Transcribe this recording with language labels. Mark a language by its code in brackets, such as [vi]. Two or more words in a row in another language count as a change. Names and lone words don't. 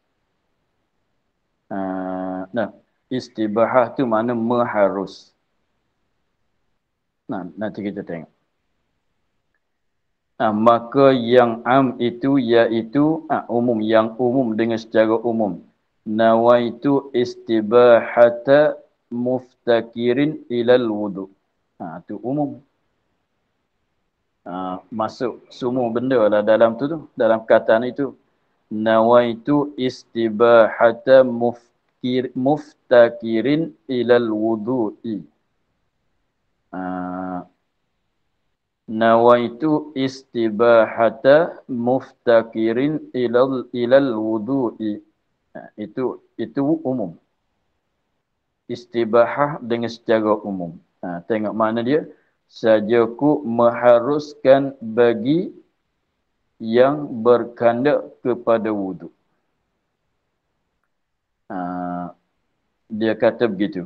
[ms] Istibahah tu mana mengharus. Nanti kita tengok. Maka yang am itu iaitu umum, yang umum dengan secara umum. [ar] نويت استباحة مفتقر إلى الوضوء. [ms] Itu umum. Masuk semua benda lah dalam tu, dalam perkataan itu. [ar] نويت استباحة مفتقر إلى الوضوء. نويت استباحة مفتقر إلى الوضوء. [ms] Itu umum. Istibahah dengan secara umum. Tengok mana dia. Sajaku mengharuskan bagi yang berkandak kepada wudu. Dia kata begitu.